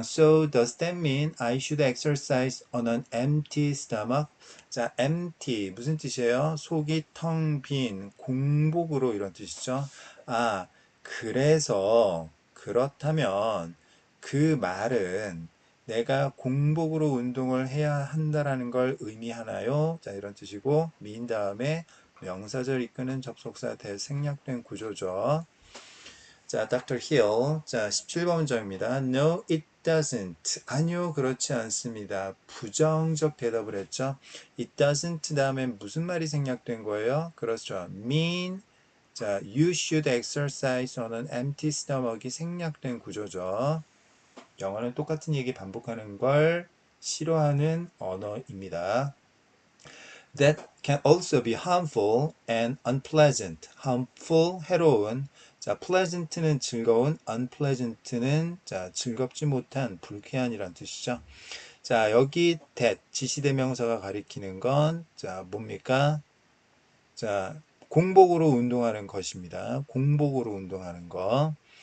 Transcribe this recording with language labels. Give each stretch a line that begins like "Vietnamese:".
English: So does that mean I should exercise on an empty stomach?
Korean: 자, empty 무슨 뜻이에요? 속이 텅 빈, 공복으로 이런 뜻이죠. 아, 그래서 그렇다면 그 말은 내가 공복으로 운동을 해야 한다라는 걸 의미하나요? 자, 이런 뜻이고 mean 다음에 명사절 이끄는 접속사 대생략된 구조죠.
English: 자, Dr. Hill. 자,
Korean: 17번 문장입니다.
English: No, it doesn't.
Korean: 아니요, 그렇지 않습니다. 부정적 대답을 했죠.
English: It doesn't
Korean: 다음에 무슨 말이 생략된 거예요? 그렇죠. mean.
English: 자, you should exercise on an empty stomach이
Korean: 생략된 구조죠. 영어는 똑같은 얘기 반복하는 걸 싫어하는 언어입니다.
English: That can also be harmful and unpleasant.
Korean: harmful, 해로운. 자, pleasant는 즐거운, unpleasant는 자, 즐겁지 못한, 불쾌한이란 뜻이죠. 자, 여기 that, 지시대명사가 가리키는 건, 자, 뭡니까? 자, 공복으로 운동하는 것입니다. 공복으로 운동하는 거.